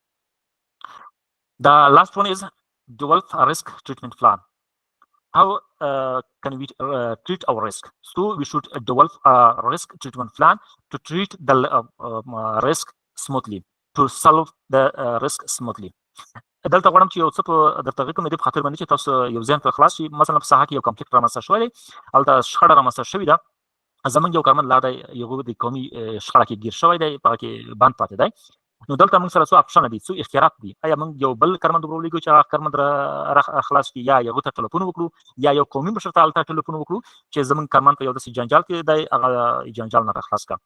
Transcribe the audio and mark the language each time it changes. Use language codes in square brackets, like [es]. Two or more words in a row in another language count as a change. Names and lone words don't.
[en] The last one is develop a risk treatment plan. How can we treat our risk? So we should develop a risk treatment plan to treat the risk smoothly, to solve the risk smoothly. [ps] دلته غواړم چې یو څه په درته کوم د خاطر باندې چې تاسو یو ځین په خلاص شي. مثلا په ساحه کې یو کنفلیکټ رامنځته شوی دی، هلته شخړه رامنځته شوې ده، زموږ یو کارمند لا دی یو د قومي شخړه کې ګیر شوی دی، په هغه کې بند پاتې دی. نو دلته موږ سره څو اپشن دي، څو اختیارات دي. آیا موږ یو بل کارمند ورولېږو چې هغه کارمند خلاص کړي، یا هغه ته ټلیفون وکړو، یا یو قومي مشر ته هلته ټلیفون وکړو چې زموږ کارمند په یو داسې جنجال کې دی، هغه جنجال نه راخلاص کړه.